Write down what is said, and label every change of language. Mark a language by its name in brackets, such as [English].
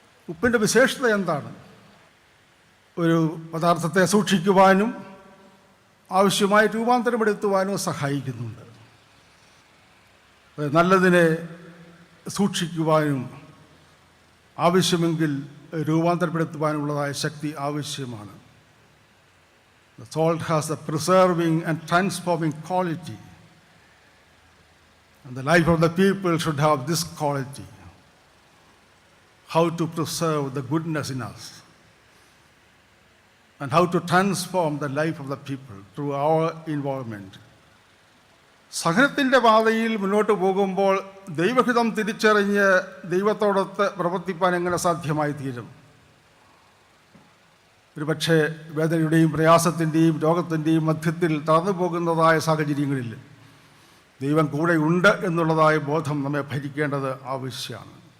[Malayalam] ഉപ്പിൻ്റെ വിശേഷത എന്താണ്? ഒരു പദാർത്ഥത്തെ സൂക്ഷിക്കുവാനും ആവശ്യമായ രൂപാന്തരപ്പെടുത്തുവാനും സഹായിക്കുന്നുണ്ട്. നല്ലതിനെ സൂക്ഷിക്കുവാനും ആവശ്യമെങ്കിൽ രൂപാന്തരപ്പെടുത്തുവാനുള്ളതായ ശക്തി ആവശ്യമാണ്. [English] The salt has a preserving and transforming quality. And the life of the people should have this quality. How to preserve the goodness in us and how to transform the life of the people through our involvement. [Malayalam] സഹനത്തിൻ്റെ പാതയിൽ മുന്നോട്ട് പോകുമ്പോൾ ദൈവഹിതം തിരിച്ചറിഞ്ഞ് ദൈവത്തോടൊത്ത് പ്രവർത്തിപ്പാൻ എങ്ങനെ സാധ്യമായി തീരും? ഒരു പക്ഷേ വേദനയുടെയും പ്രയാസത്തിൻ്റെയും രോഗത്തിൻ്റെയും മധ്യത്തിൽ തളർന്നു പോകുന്നതായ സാഹചര്യങ്ങളിൽ ദൈവം കൂടെ ഉണ്ട് എന്നുള്ളതായ ബോധം നമ്മെ ഭരിക്കേണ്ടത് ആവശ്യമാണ്.